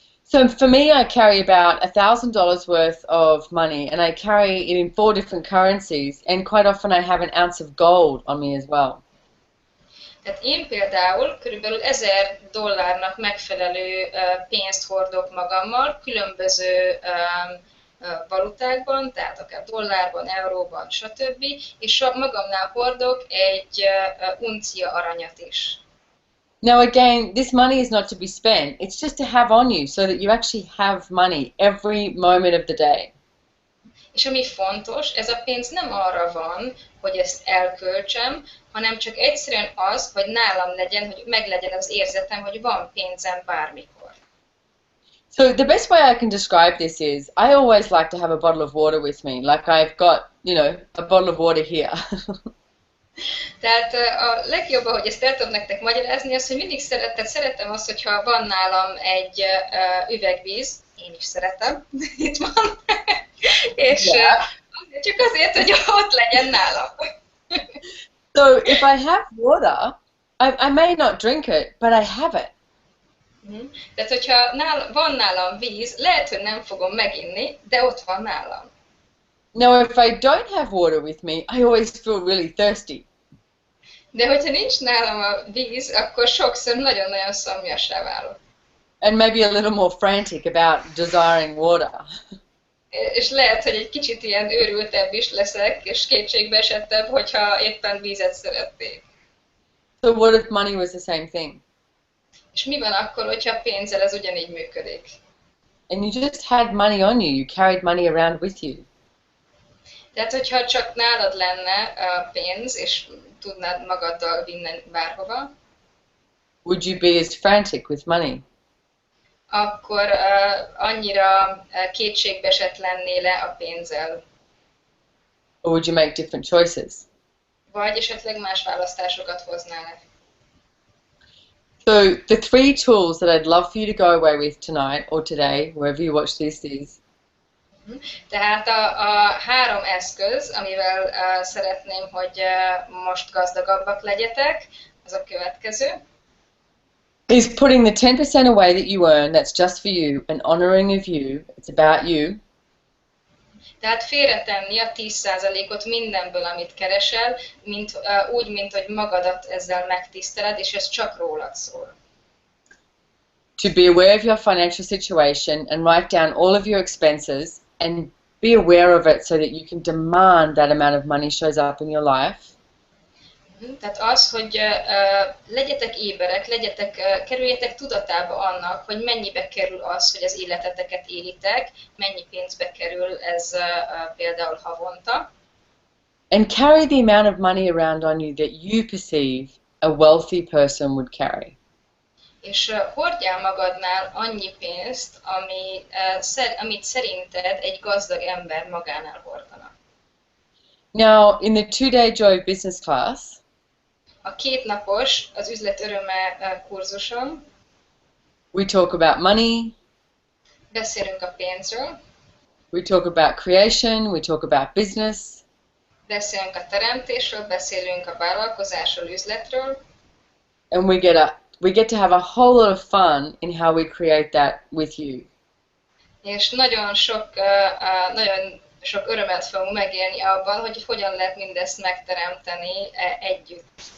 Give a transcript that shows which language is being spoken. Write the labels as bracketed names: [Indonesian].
[English] So for me, I carry about $1,000 worth of money, and I carry it in 4 different currencies, and quite often I have an ounce of gold on me as well. [Hungarian] Tehát én például körülbelül $1000 megfelelő pénzt hordok magammal, különböző valutákban, tehát akár dollárban, euróban, stb. És magamnál hordok egy uncia aranyat is. [English] Now again, this money is not to be spent. It's just to have on you so that you actually have money every moment of the day. [Hungarian] És ami fontos, ez a pénz nem arra van, hogy ezt elköltsem, hanem csak egyszerűen az, hogy nálam legyen, hogy meglegyen az érzetem, hogy van pénzem bármikor. [English] So the best way I can describe this is, I always like to have a bottle of water with me, like I've got, a bottle of water here. [Hungarian] Tehát a legjobb, ahogy ezt el tudom nektek magyarázni, az, hogy mindig szeretem azt, hogyha van nálam egy üvegvíz, én is szeretem, itt van, és csak azért, hogy ott legyen nálam. [English] So if I have water, I may not drink it, but I have it. [Hungarian] Tehát, hogyha van nálam víz, lehet, hogy nem fogom meginni, de ott van nálam. [English] Now, if I don't have water with me, I always feel really thirsty. [Hungarian] De hogyha nincs nálam a víz, akkor sokszor nagyon-nagyon szomjassá válok. [English] And maybe a little more frantic about desiring water. [Hungarian] És lehet, hogy egy kicsit ilyen őrültebb is leszek, és kétségbeesettebb, hogyha éppen vízet szeretnék. [English] So what if money was the same thing? [Hungarian] És mi van akkor, hogyha pénzzel ez ugyanígy működik? [English] And you just had money on you, you carried money around with you. [Hungarian] Tehát, hogyha csak nálad lenne a pénz, és tudnád magaddal vinni bárhova, [English] would you be as frantic with money? [Hungarian] Akkor annyira kétségbeesett lennél le a pénzzel. [English] Or would you make different choices? [Hungarian] Vagy esetleg más választásokat hoznál le. [English] So the three tools that I'd love for you to go away with tonight or today, wherever you watch this is. [Hungarian] Tehát a három eszköz, amivel szeretném, hogy most gazdagabbak legyetek, az a következő. [English] Is putting the 10% away that you earn, that's just for you, and honoring of you, it's about you. [Hungarian] Tehát félretenni a 10%-ot mindenből, amit keresel, úgy, mint hogy magadat ezzel megtiszteled, és ez csak rólad szól. [English] To be aware of your financial situation and write down all of your expenses and be aware of it so that you can demand that amount of money shows up in your life. [Hungarian] Tehát az, hogy legyetek éberek, kerüljetek tudatába annak, hogy mennyibe kerül az, hogy az életeteket élitek, mennyi pénzbe kerül ez például havonta. [English] And carry the amount of money around on you that you perceive a wealthy person would carry. [Hungarian] És hordjál magadnál annyi pénzt, amit szerinted egy gazdag ember magánál hordana. [English] Now, in the 2-day Joy of Business class, [Hungarian] a 2 napos az üzlet öröme kurzuson [English] we talk about money, [Hungarian] beszélünk a pénzről, [English] we talk about creation, we talk about business, [Hungarian] beszélünk a teremtésről, beszélünk a vállalkozásról, üzletről, [English] and we get to have a whole lot of fun in how we create that with you. [Hungarian] És nagyon sok örömet fogunk megélni abban, hogy hogyan lehet mindezt megteremteni együtt.